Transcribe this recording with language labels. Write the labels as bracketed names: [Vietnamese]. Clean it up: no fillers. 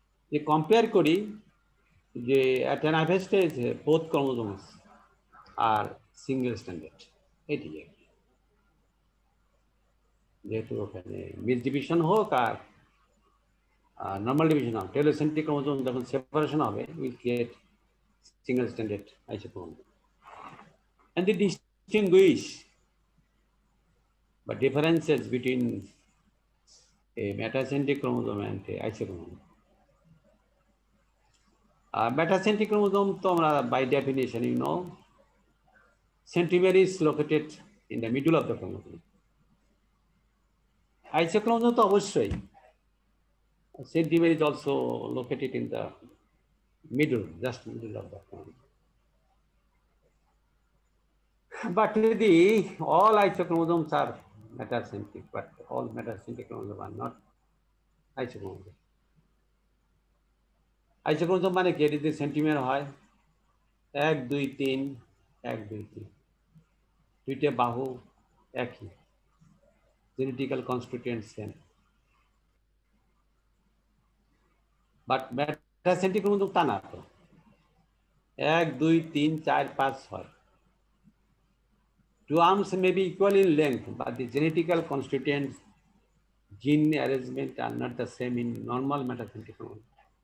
[Bangla] যে কম্পেয়ার করি যে [English] at an average both chromosomes আর single standard, [Bangla] এটি যেহেতু ওখানে মিস ডিভিশন হোক আর নর্মাল ডিভিশন হোক, [English] Telocentric chromosome যখন separation হবে will create single standard isochromosome. And they distinguish the differences between a metacentric chromosome and a isochromosome. Metacentric chromosome, by definition, you know, centromere is located in the middle of the chromosome. Isochromosome to obviously, centromere is also located in the middle, just middle of the chromosome. But all isochromosomes are metacentric, but all metacentric chromosomes are not isochromosomes. [Bangla] আইসোক্রোমোজোম মানে কি, যদি centimetre হয় 1 2 3 1 2 3, দুইটা বাহু একই, genetical constituent same. [English] but metacentric chromosome [Bangla] তা না, তো [English] 1 2 3 4 5 6, two arms may be equal in length, but the genetical constituents, gene arrangement are not the same in normal metacentric chromosome.